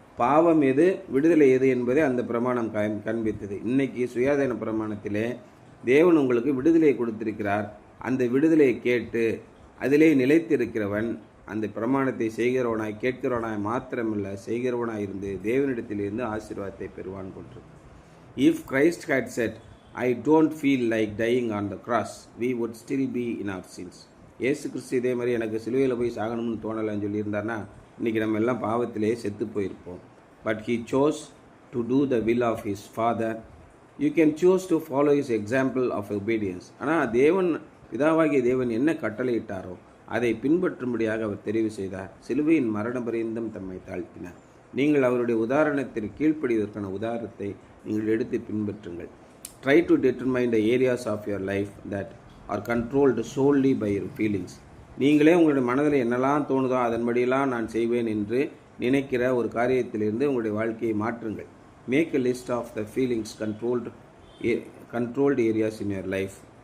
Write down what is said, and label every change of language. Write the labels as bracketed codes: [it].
[ta] பாவம் எது, விடுதலை எது என்பதை அந்த பிரமாணம் காண்பித்தது. இன்னைக்கு சுயாதீன பிரமாணத்திலே தேவன் உங்களுக்கு விடுதலையை கொடுத்திருக்கிறார். அந்த விடுதலையை கேட்டு அதிலே நிலைத்திருக்கிறவன் அந்த பிரமாணத்தை செய்கிறவனாய் கேட்கிறவனாய் மாத்திரமில்லை, செய்கிறவனாய் இருந்து தேவனிடத்திலிருந்து ஆசீர்வாதத்தை பெறுவான் போன்று. [en] If Christ had said, I don't feel like dying on the cross, we would still be in our sins. [ta] இயேசு கிறிஸ்து இதே மாதிரி எனக்கு சிலுவையில் போய் சாகணும்னு தோணலைன்னு சொல்லியிருந்தாருன்னா இன்றைக்கி நம்ம எல்லாம் பாவத்திலே செத்து போயிருப்போம். [en] But he chose to do the will of his father. You can choose to follow his example of obedience. [ta] ஆனால் தேவன், பிதாவாகிய தேவன் என்ன கட்டளையிட்டாரோ அதை பின்பற்றும்படியாக அவர் தெரிவு செய்தார். சிலுவையின் மரண பரியந்தம் தம்மை தாழ்த்தினார். நீங்கள் அவருடைய உதாரணத்திற்கு கீழ்ப்படிவதற்கான உதாரணத்தை நீங்கள் எடுத்து பின்பற்றுங்கள். [en] Try to determine the areas of your life that are controlled solely by your feelings. [ta] நீங்களே உங்களுடைய மனதில் என்னெல்லாம் தோணுதோ அதன்படியெல்லாம் நான் செய்வேன் என்று நினைக்கிற ஒரு காரியத்திலிருந்து உங்களுடைய வாழ்க்கையை மாற்றுங்கள். [en] Make a list of the feelings controlled areas in your life.